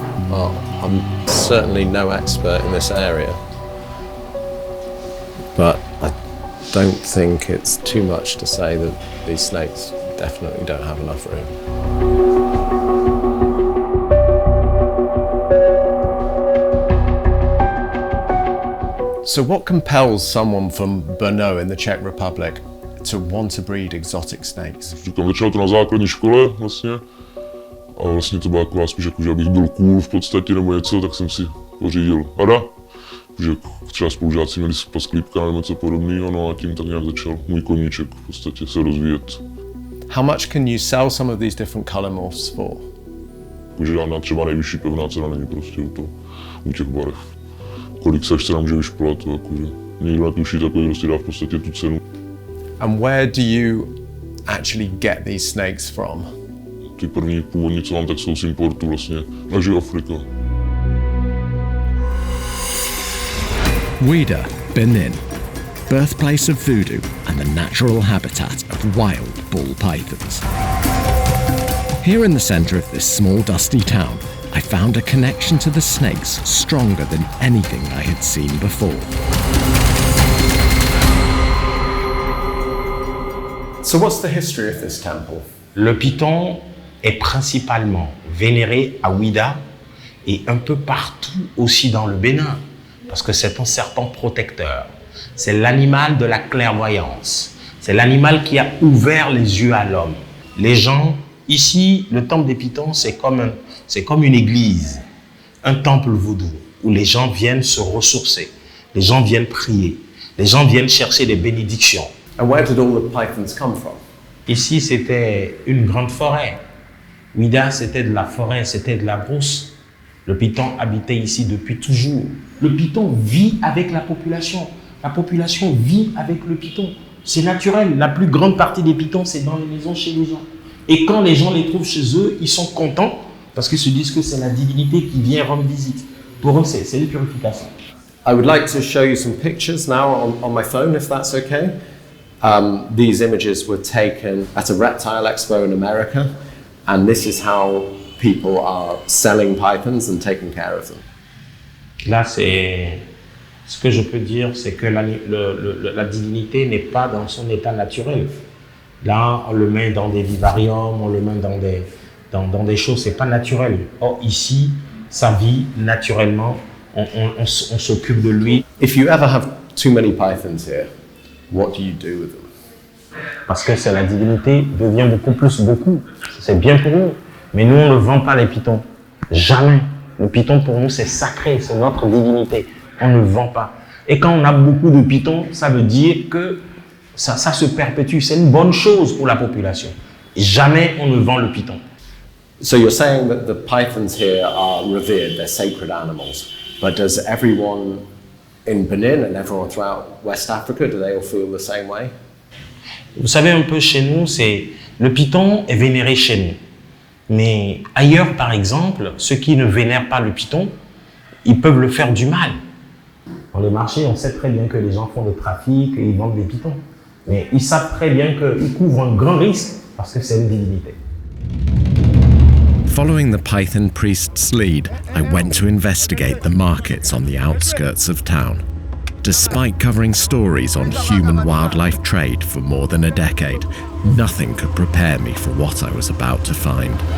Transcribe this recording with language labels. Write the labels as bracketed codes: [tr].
[en] Well, I'm certainly no expert in this area, but I don't think it's too much to say that these snakes definitely don't have enough room. So what compels someone from Brno in the Czech Republic to want to breed exotic snakes? [cs] Říkám, začalo to na základní škole vlastně. A vlastně to byla taková spíš jako, že abych byl cool v podstatě nebo něco, tak jsem si pořídil hada. Že třeba spolužáci měli pasklípka nebo něco podobného, no a tím tak nějak začal můj koníček v podstatě se rozvíjet. [en] How much can you sell some of these different color morphs for? [cs] Takže žádná třeba nejvyšší pevná cena není prostě u těch barev. Kolik se nám může vyšplhat, to jakože nikdo netuší, takový prostě dá v podstatě tu cenu. [en] And where do you actually get these snakes from? [cs] Ty první původní, co mám, tak jsou z importu vlastně, na Jihu Afrika. [en] Ouidah, Benin, birthplace of voodoo and the natural habitat of wild bull pythons. Here in the centre of this small dusty town, I found a connection to the snakes stronger than anything I had seen before. So what's the history of this temple? [fr] Le python est principalement vénéré à Ouida et un peu partout aussi dans le Bénin, parce que c'est un serpent protecteur. C'est l'animal de la clairvoyance. C'est l'animal qui a ouvert les yeux à l'homme. Les gens, ici, le temple des pythons, c'est comme une église, un temple vaudou, où les gens viennent se ressourcer, les gens viennent prier, les gens viennent chercher des bénédictions. [en] And where did all the pythons come from? [fr] Ici, c'était une grande forêt. Ouida, c'était de la forêt, c'était de la brousse. Le python habitait ici depuis toujours. Le python vit avec la population. La population vit avec le python. C'est naturel. La plus grande partie des pythons, c'est dans les maisons chez les gens. Et quand les gens les trouvent chez eux, ils sont contents parce qu'ils se disent que c'est la divinité qui vient rendre visite. Pour eux, c'est une purification. [en] I would like to show you some pictures now on my phone, if that's okay. These images were taken at a reptile expo in America, and this is how people are selling pythons and taking care of them. [fr] Là, ce que je peux dire, c'est que la divinité n'est pas dans son état naturel. Là, on le met dans des vivariums, on le met dans des choses, c'est pas naturel. Or, ici, ça vit naturellement, on s'occupe de lui. [en] If you ever have too many pythons here, what do you do with them? [fr] Parce que c'est la divinité devient beaucoup. C'est bien pour nous. Mais nous, on ne vend pas les pythons. Jamais. Le python, pour nous, c'est sacré, c'est notre divinité. On ne vend pas. Et quand on a beaucoup de pythons, ça veut dire que ça se perpétue. C'est une bonne chose pour la population. Et jamais on ne vend le python. [en] So you're saying that the pythons here are revered, they're sacred animals. But does everyone in Benin and everyone throughout West Africa, do they all feel the same way? [fr] Vous savez, un peu chez nous, le python est vénéré chez nous. Mais ailleurs, par exemple, ceux qui ne vénèrent pas le python, ils peuvent le faire du mal. Dans les marchés, on sait très bien que les gens font le trafic et ils vendent des pythons. Mais ils savent très bien qu'ils couvrent un grand risque parce que c'est une divinité. [en] Following the Python priest's lead, I went to investigate the markets on the outskirts of town. Despite covering stories on human-wildlife trade for more than a decade, nothing could prepare me for what I was about to find.